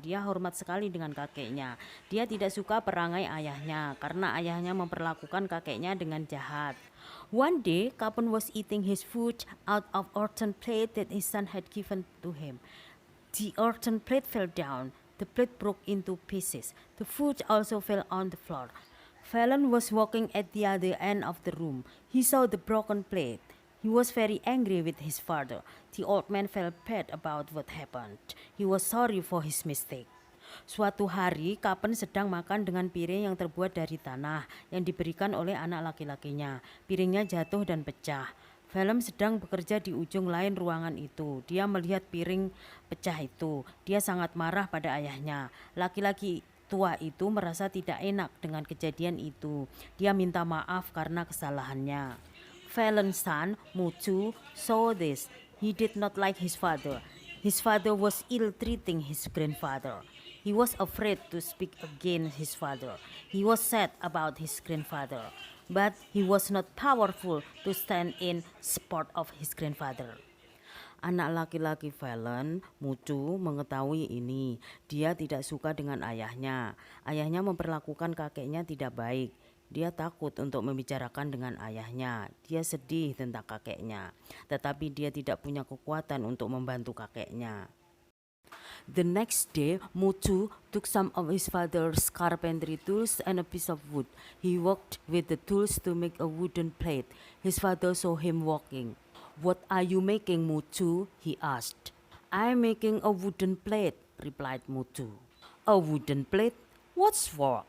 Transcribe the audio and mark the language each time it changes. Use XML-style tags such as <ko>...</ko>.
<id>Dia hormat sekali dengan kakeknya. Dia tidak suka perangai ayahnya karena ayahnya memperlakukan kakeknya dengan jahat.</id> <en>One day, Kapan was eating his food out of earthen plate that his son had given to him. The earthen plate fell down. The plate broke into pieces. The food also fell on the floor. Fallon was walking at the other end of the room. He saw the broken plate. He was very angry with his father. The old man felt bad about what happened. He was sorry for his mistake.</en> <id>Suatu hari, Kapan sedang makan dengan piring yang terbuat dari tanah yang diberikan oleh anak laki-lakinya. Piringnya jatuh dan pecah. Fallon sedang bekerja di ujung lain ruangan itu. Dia melihat piring pecah itu. Dia sangat marah pada ayahnya. Laki-laki tua itu merasa tidak enak dengan kejadian itu. Dia minta maaf karena kesalahannya.</id> <en>Fallon's son, Mutu, saw this. He did not like his father. His father was ill-treating his grandfather. He was afraid to speak against his father. He was sad about his grandfather. But he was not powerful to stand in support of his grandfather.</en> <id>Anak laki-laki Fallon, Mutu, mengetahui ini. Dia tidak suka dengan ayahnya. Ayahnya memperlakukan kakeknya tidak baik. Dia takut untuk membicarakan dengan ayahnya. Dia sedih tentang kakeknya. Tetapi dia tidak punya kekuatan untuk membantu kakeknya.</id> <en>The next day, Mutu took some of his father's carpentry tools and a piece of wood. He worked with the tools to make a wooden plate. His father saw him walking. "What are you making, Mutu?" he asked. "I'm making a wooden plate," replied Mutu. "A wooden plate? What's for?"</en>